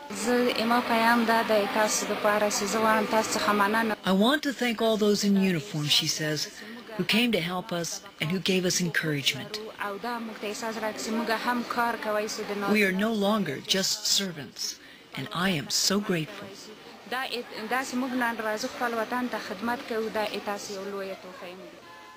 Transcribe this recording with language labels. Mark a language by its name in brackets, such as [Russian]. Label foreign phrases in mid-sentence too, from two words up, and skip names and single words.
[English] I want to thank all those in uniform, she says, who came to help us and who gave us encouragement. We are no longer just servants, and I am so grateful. [Pashto] دا داسې موږ نن راځو خپل وطن ته خدمت کوو دا تاسې یو لویه توفیق دی